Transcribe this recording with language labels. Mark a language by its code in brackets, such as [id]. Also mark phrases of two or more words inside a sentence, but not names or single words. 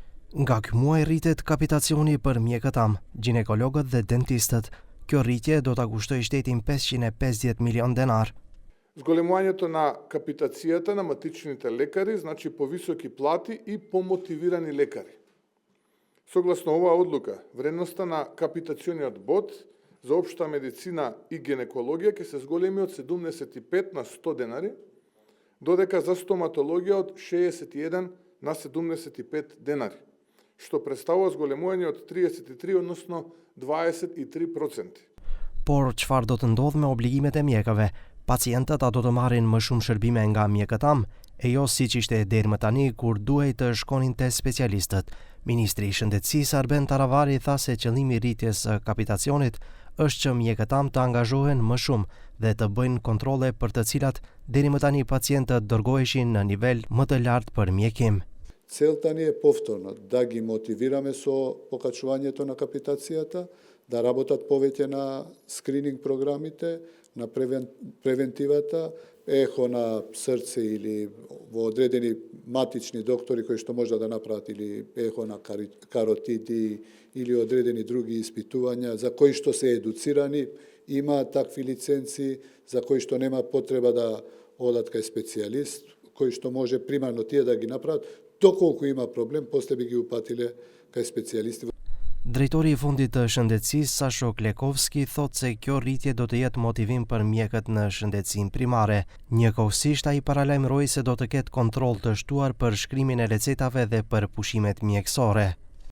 [sq] Nga ky muaj rritet kapitacioni për mjekët am, ginekologët dhe dentistët. Kjo rritje do ta kushtojë shtetin 550 miliон денар. [mk] Зголемувањето на капитацијата на матичните лекари значи повисоки плати и помотивирани лекари. Согласно оваа одлука, вредноста на капитациониот бод за општа медицина и гинекологија ќе се зголеми од 75 на 100 денари, додека за стоматологија од 61 на 75 денари, што представува зголемување од 33, односно 23%. [sq] Por çfarë do të ndodh me obligimet e mjekëve? Pacientët do të marrin më shumë shërbime nga mjekët am, e jo siç ishte deri më tani kur duhej të shkonin te specialistët. Ministri i Shëndetësisë Arben Taravari tha se qëllimi i rritjes së kapitacionit është që mjekët am të angazhohen më shumë dhe të bëjnë kontrolle për të cilat deri më tani pacientët dërgoheshin në nivel më të lartë për mjekim. [mk] Целта ни е повторно да ги мотивираме со покачувањето на капитацијата, да работат повеќе на скрининг програмите, на превентивата, ехо на срце или во одредени матични доктори кои што може да направат или ехо на каротиди или одредени други испитувања за кои што се едуцирани, има такви лиценци за кои што нема потреба да одат кај специјалист, кои што може примарно тие да ги направат, доколку има проблем, после би ги упатиле кај специјалисти. [sq] Drejtori i fundit të shëndetësisë Sasho Klekovski thotë se kjo rritje do të jetë motivim për mjekët në shëndetësinë primare. Njëkohësisht ai paralajmëroi se do të ketë kontroll të shtuar për shkrimin e recetave dhe për pushimet mjekësore.